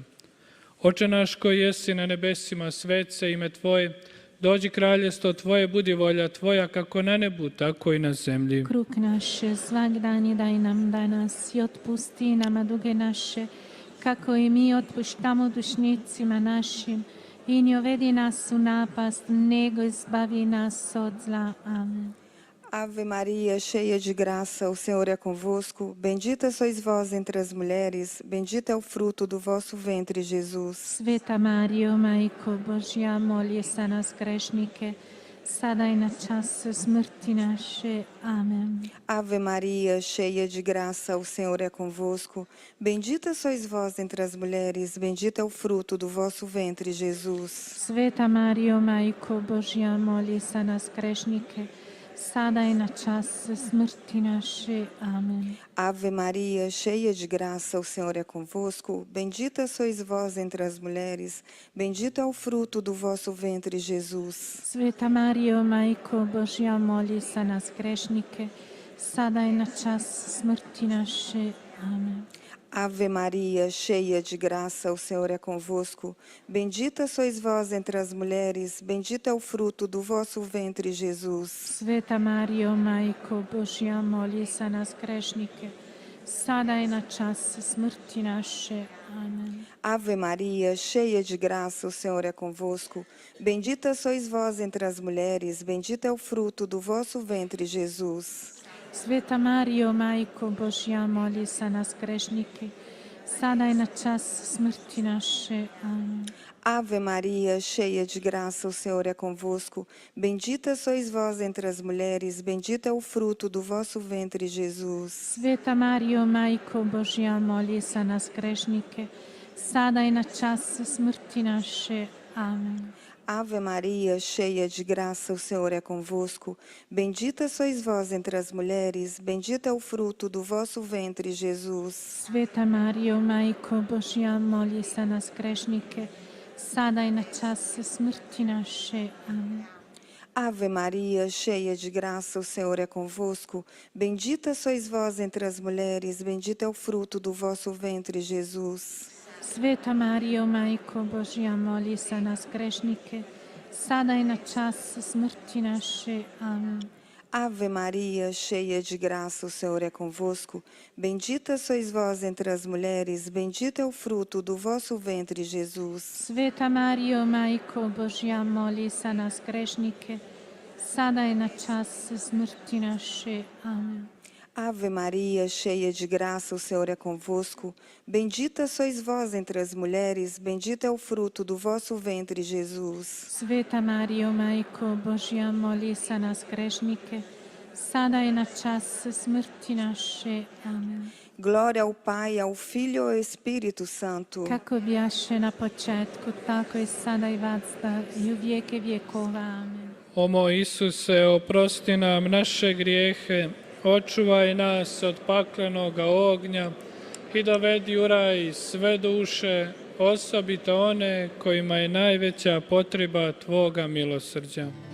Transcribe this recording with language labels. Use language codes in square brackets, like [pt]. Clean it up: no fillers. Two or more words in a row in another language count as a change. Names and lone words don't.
[hr] Oče naš koji jesi na nebesima, svet se ime Tvoje, dođi Kraljevstvo Tvoje, budi volja Tvoja kako na nebu, tako i na zemlji. Kruh naše svagdani daj nam danas i otpusti nama duge naše, kako i mi otpuštamo dužnicima našim, i ne uvedi nas u napast, nego izbavi nas od zla. Amen. [pt] Ave Maria, cheia de graça, o Senhor é convosco. Bendita sois vós entre as mulheres, bendito é o fruto do vosso ventre, Jesus. [hr] Sveta Marijo, Majko Božja, moli za nas grešnike, sada i na čas smrti naše. Amen. [pt] Ave Maria, cheia de graça, o Senhor é convosco. Bendita sois vós entre as mulheres, bendito é o fruto do vosso ventre, Jesus. [hr] Sveta Marijo, Majko Božja, moli za nas grešnike, sada i na čas smrti naše. Amen. [pt] Ave Maria, cheia de graça, o Senhor é convosco. Bendita sois vós entre as mulheres, bendito é o fruto do vosso ventre, Jesus. [hr] Sveta Marijo, Majko Božja, moli za nas grešnike, sada i na čas smrti naše. Amen. [pt] Ave Maria, cheia de graça, o Senhor é convosco. Bendita sois vós entre as mulheres, bendito é o fruto do vosso ventre, Jesus. [hr] Sveta Marijo, Majko Božja, moli za nas grešnike, sada i na čas smrti naše. Amen. [pt] Ave Maria, cheia de graça, o Senhor é convosco. Bendita sois vós entre as mulheres, bendito é o fruto do vosso ventre, Jesus. [hr] Sveta Marijo, Majko Božja, moli za nas grešnike, sada i na čas smrti naše. Amen. [pt] Ave Maria, cheia de graça, o Senhor é convosco. Bendita sois vós entre as mulheres, bendito é o fruto do vosso ventre, Jesus. [hr] Sveta Marijo, Majko Božja, moli za nas grešnike, sada i na čas smrti naše. Amen. [pt] Ave Maria, cheia de graça, o Senhor é convosco. Bendita sois vós entre as mulheres, bendito é o fruto do vosso ventre, Jesus. [hr] Sveta Marijo, Majko Božja, moli za nas grešnike, sada i na čas smrti naše. Amen. [pt] Ave Maria, cheia de graça, o Senhor é convosco. Bendita sois vós entre as mulheres, bendito é o fruto do vosso ventre, Jesus. [hr] Sveta Marijo, Majko Božja, moli za nas grešnike, sada i na čas smrti naše. Amen. [pt] Ave Maria, cheia de graça, o Senhor é convosco. Bendita sois vós entre as mulheres, bendito é o fruto do vosso ventre, Jesus. [hr] Sveta Marijo, Majko Božja, moli za nas grešnike, sada i na čas smrti naše. Amen. [pt] Ave Maria, cheia de graça, o Senhor é convosco. Bendita sois vós entre as mulheres, bendito é o fruto do vosso ventre, Jesus. [hr] Sveta Marijo, Majko Božja, moli za nas grešnike, sada i na čas smrti naše. Amen. [pt] Glória ao Pai, ao Filho e ao Espírito Santo. [hr] Kako bjaše na početku, tako i sada i vazda i u vijeke vjekova. Amen. O moj Isuse, oprosti nam naše grijehe, očuvaj nas od paklenoga ognja i dovedi u raj sve duše, osobito one kojima je najveća potreba Tvoga milosrđa.